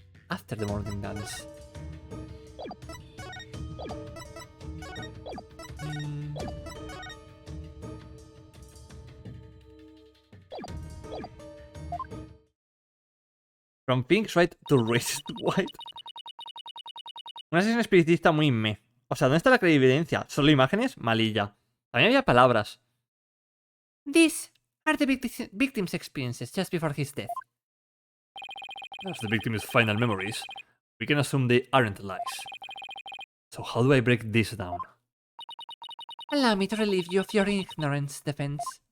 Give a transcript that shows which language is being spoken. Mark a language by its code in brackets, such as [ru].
[en] After the morning dance. From Pink's right to racist white. [es] Una sesión espiritista muy meh. O sea, ¿dónde está la clarividencia? ¿Solo imágenes? Malilla. También había palabras. [en] These are the victim's experiences just before his death. As the victim's final memories, we can assume they aren't lies. So how do I break this down? Allow me to relieve you of your ignorance, defense.